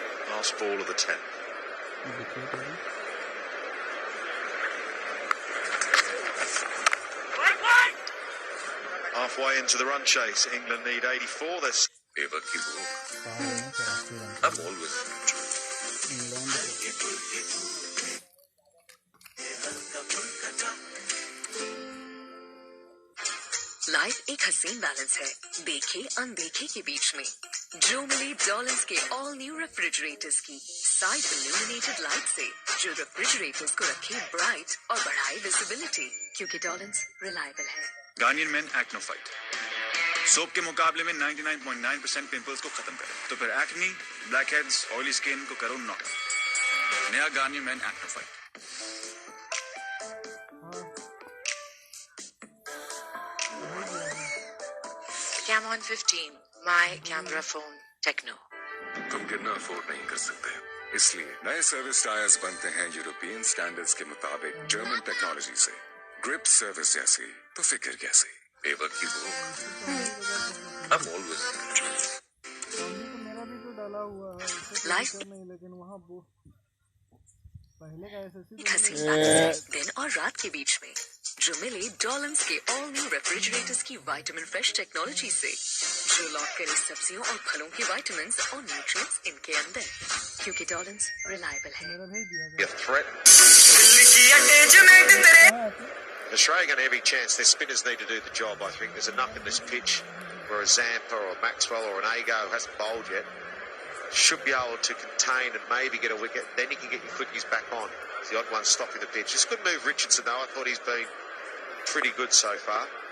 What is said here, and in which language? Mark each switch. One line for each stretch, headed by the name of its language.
English: Last ball of the 10th. Halfway into the run chase, England need 84. They're
Hindi: ever की भूख
English: I'm always
Hindi: life एक हसीन balance है, देखे अनदेखे के बीच में। जो मिले डॉलर्स के ऑल न्यू रेफ्रिजरेटर्स की साइड इल्यूमिनेटेड लाइट से, जो रेफ्रिजरेटर्स को रखे ब्राइट और बढ़ाए विजिबिलिटी, क्योंकि डॉलर्स रिलायबल है। Garnier men Acno fight soap के मुकाबले में 99.9% पिंपल्स को खत्म करे, तो फिर acne, black heads, oily skin को करो नॉक। नया Garnier men Acno fight.
English: Camon 15, my camera phone, Techno.
Hindi: तुम गिरना अफोर्ड नहीं कर सकते, इसलिए नए सर्विस टायर्स बनते हैं यूरोपियन स्टैंडर्ड्स के मुताबिक जर्मन टेक्नोलॉजी से। ग्रिप सर्विस जैसी तो फिक्र कैसी। एवर की भूख
English: I'm always
Hindi: मेरा भी तो डाला हुआ है लाइफ नहीं, लेकिन वहाँ पहले का एक हसीन बैलेंस है, दिन और रात के बीच में। जो मिले डॉलर्स के ऑल न्यू रेफ्रिजरेटर्स की विटामिन फ्रेश टेक्नोलॉजी से, जो लॉक करे सब्जियों और फलों के विटामिन और न्यूट्रिएंट्स इनके अंदर, क्योंकि डॉलर्स रिलायबल है।
English: Australia going to have every chance. Their spinners need to do the job. I think there's enough in this pitch where a Zampa or a Maxwell or an Ago hasn't bowled yet. Should be able to contain and maybe get a wicket. Then you can get your quickies back on. It's the odd one stopping the pitch. It's a good move, Richardson, though. I thought he's been pretty good so far.